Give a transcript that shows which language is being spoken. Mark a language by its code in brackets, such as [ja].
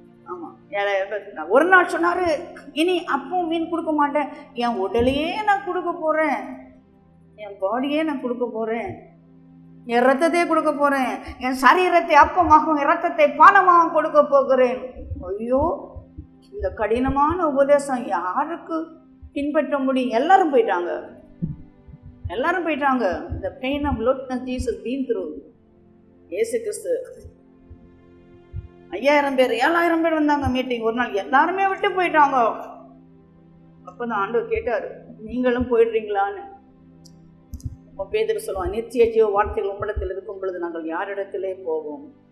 [ta] ஆமாம், 7000 பேர். ஒரு நாள் சொன்னார், இனி அப்பவும் மீன் கொடுக்க மாட்டேன், என் உடலையே நான் கொடுக்க போகிறேன், என் பாடியே நான் கொடுக்க போகிறேன், என் ரத்தத்தையே கொடுக்க போகிறேன், என் சரீரத்தை அப்பமாகவும் என் ரத்தத்தை பானமாகவும் கொடுக்க போகிறேன். ஐயோ, இந்த கடினமான உபதேசம் யாருக்கு பின்பற்ற முடியும்? எல்லாரும் போயிட்டாங்க, எல்லாரும் போயிட்டாங்க. [en] The pain of loneliness Jesus been through. [ta] இயேசு கிறிஸ்து 5000 பேர் 7000 பேர் வந்தாங்க மீட்டிங். ஒரு நாள் எல்லாருமே விட்டு போயிட்டாங்க. அப்போதான் ஆண்டவர் கேட்டார், நீங்களும் போயிடுறீங்களான்னு. இப்போ பேதுரு சொல்லுவான், நித்திய ஜீவ வார்த்தைகள் உம்மிடத்தில் இருக்கும் பொழுது நாங்கள் யாரிடத்திலே போவோம்?